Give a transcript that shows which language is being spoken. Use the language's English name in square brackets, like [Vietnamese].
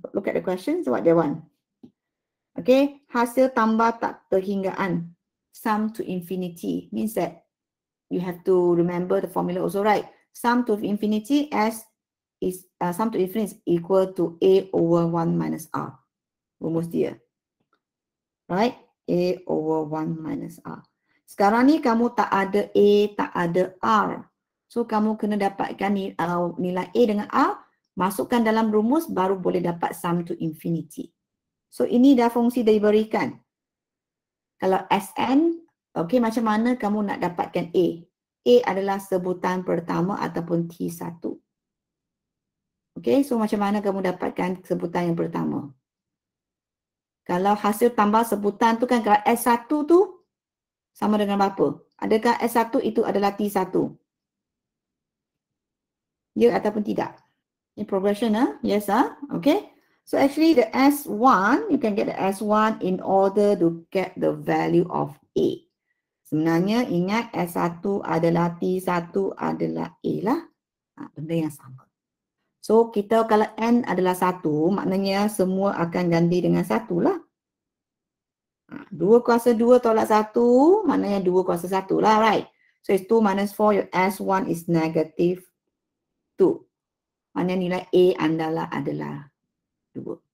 [English] Look at the question. So, what they want? Okay, [Malay] hasil tambah tak terhinggaan, [English] sum to infinity, means that you have to remember the formula also, right? Sum to infinity sum to infinity is equal to A over 1 minus R. [Malay] Rumus dia. Right? [English] A over 1 minus R. [Malay] Sekarang ni kamu tak ada A, tak ada R. So, kamu kena dapatkan nilai A dengan R, masukkan dalam rumus, baru boleh dapat sum to infinity. So, ini dah fungsi diberikan. Kalau Sn, okay, macam mana kamu nak dapatkan A? A adalah sebutan pertama ataupun T1. Okay, so macam mana kamu dapatkan sebutan yang pertama? Kalau hasil tambah sebutan tu kan, kalau S1 tu sama dengan berapa? Adakah S1 itu adalah T1? Ya ataupun tidak? [English] In progression, yes, okay. So actually the S1, you can get the S1 in order to get the value of A. [Malay] Sebenarnya ingat S1 adalah T1 adalah A lah. Benda yang sama. So kita kalau N adalah 1, maknanya semua akan ganti dengan 1 lah. 2 kuasa 2 tolak 1, maknanya 2 kuasa 1 lah, right? [English] So it's 2 minus 4, your S1 is negative 2. [Malay] Maknanya nilai A adalah 2.